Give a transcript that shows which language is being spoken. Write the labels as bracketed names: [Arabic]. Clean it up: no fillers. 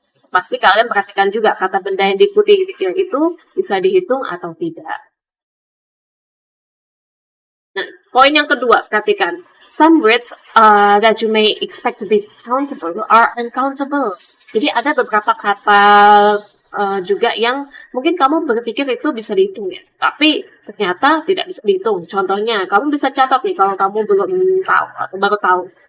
[Indonesian] Pasti kalian perhatikan juga kata benda yang diikuti itu bisa dihitung atau tidak. Nah, poin yang kedua, perhatikan. [English] Some words that you may expect to be countable are uncountable. [Indonesian] Jadi ada beberapa kata juga yang mungkin kamu berpikir itu bisa dihitung ya. Tapi ternyata tidak bisa dihitung. Contohnya, kamu bisa catat nih kalau kamu belum tahu atau baru tahu.